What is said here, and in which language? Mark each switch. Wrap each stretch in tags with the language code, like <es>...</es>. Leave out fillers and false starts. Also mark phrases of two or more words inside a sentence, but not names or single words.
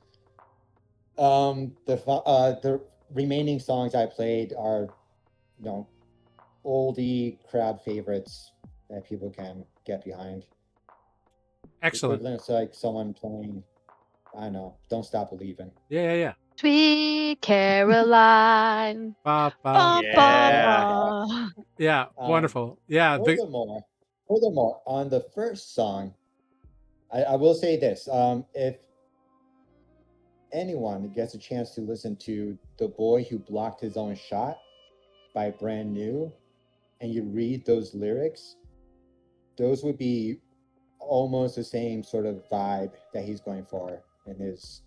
<en>The remaining songs I played are, oldie crowd favorites that people can get behind. Excellent. Equivalent to like someone playing, I don't know, "Don't Stop Believing." Yeah. Sweet Caroline. Ba, ba. Ba, Yeah. ba, ba. Yeah, wonderful. Yeah, Furthermore, on the first song, I will say this: if anyone gets a chance to listen to "The Boy Who Blocked His Own Shot" by Brand New, and you read those lyrics, those would be almost the same sort of vibe that he's going for in his</en>